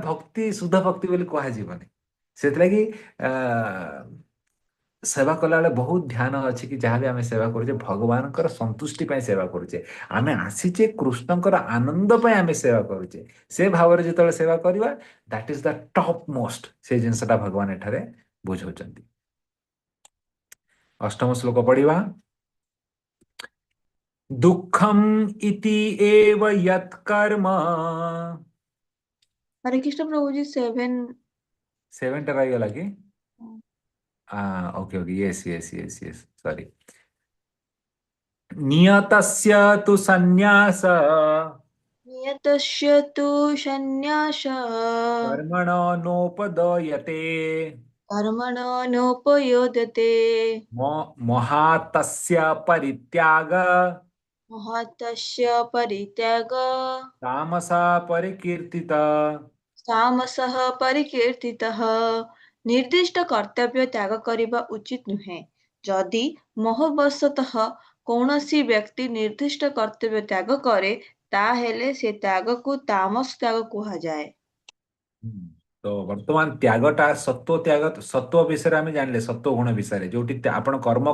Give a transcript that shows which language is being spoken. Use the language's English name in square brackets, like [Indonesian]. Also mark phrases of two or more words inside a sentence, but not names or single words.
[Odia] ଭକ୍ତି ଶୁଦ୍ଧ ଭକ୍ତି ବୋଲି କୁହାଯିବନି ସେଥିଲାଗି ଆ ସେବା କଲାବେଳେ ବହୁତ ଧ୍ୟାନ ଅଛି କି ଯାହା ବି ଆମେ ସେବା କରୁଛେ ଭଗବାନଙ୍କର ସନ୍ତୁଷ୍ଟି ପାଇଁ ସେବା କରୁଛେ ଆମେ ଆସିଛେ କୃଷ୍ଣଙ୍କର ଆନନ୍ଦ ପାଇଁ ଆମେ ସେବା କରୁଛେ ସେ ଭାବରେ ଯେତେବେଳେ ସେବା କରିବା [English] that is the top most [Odia] ସେ ଜିନିଷଟା ଭଗବାନ ଏଠାରେ ବୁଝାଉଛନ୍ତି ଅଷ୍ଟମ ଶ୍ଲୋକ ପଢିବା [Sanskrit] ଦୁଃଖମ୍ ଇତି ଏବ ୟତ୍ କର୍ମ [Hindi] हरे कृष्ण प्रभु जी 7। [Odia] ସେଭେନଟା ରହିଗଲା କି [English] okay okay yes yes yes yes sorry [Sanskrit] नियतस्य तु सन्न्यास नियतस्य तु सन्न्यासः कर्मणो नोपदयते कर्मणो नोपयोदते महातस्य परित्याग महतस्य परित्यागः तामसा परिकीर्तिता तामसः परिकीर्तितः [Odia] ନିର୍ଦ୍ଦିଷ୍ଟ କର୍ତ୍ତବ୍ୟ ତ୍ୟାଗ କରିବା ଉଚିତ ନୁହେଁ ଯଦି ମୋହବଶତଃ କୌଣସି ବ୍ୟକ୍ତି ନିର୍ଦ୍ଦିଷ୍ଟ କର୍ତ୍ତବ୍ୟ ତ୍ୟାଗ କରେ ତାହେଲେ ସେ ତ୍ୟାଗକୁ ତାମସ ତ୍ୟାଗ କୁହାଯାଏ। ହୁଁ। ତ ବର୍ତ୍ତମାନ ତ୍ୟାଗଟା ସତ୍ୱ ତ୍ୟାଗ ସତ୍ୱ ବିଷୟରେ ଆମେ ଜାଣିଲେ ସତ୍ୱ ଗୁଣ ବିଷୟରେ ଯୋଉଠି ଆପଣ କର୍ମ